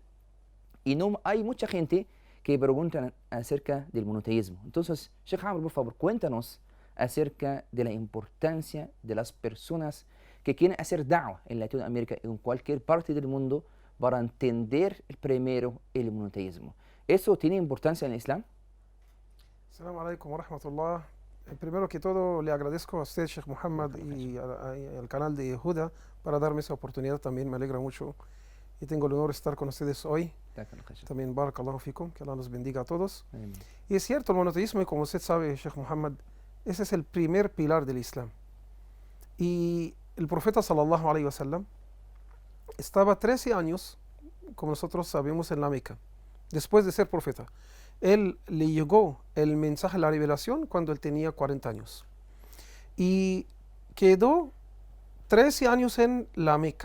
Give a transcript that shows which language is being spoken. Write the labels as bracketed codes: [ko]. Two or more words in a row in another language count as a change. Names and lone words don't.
[es] Y no hay mucha gente que pregunta acerca del monoteísmo. Entonces, Sheikh Amr, por favor, cuéntanos acerca de la importancia de las personas que quieren hacer da'wah en Latinoamérica y en cualquier parte del mundo para entender primero el monoteísmo. ¿Eso tiene importancia en el Islam? [ar] السلام عليكم ورحمة الله. [es] Primero que todo, le agradezco a usted, Sheikh Muhammad, y al canal de Huda para darme esa oportunidad. También me alegra mucho y tengo el honor de estar con ustedes hoy. [ar] También بارك الله فيكم, [es] que Allah los bendiga a todos. Amén. Y es cierto, el monoteísmo, y como usted sabe, Sheikh Muhammad, ese es el primer pilar del Islam. Y el profeta [ar] صلى الله عليه وسلم [es] estaba 13 años, como nosotros sabemos, en la Meca, después de ser profeta. Él le llegó el mensaje, la revelación, cuando él tenía 40 años. Y quedó 13 años en la Meca.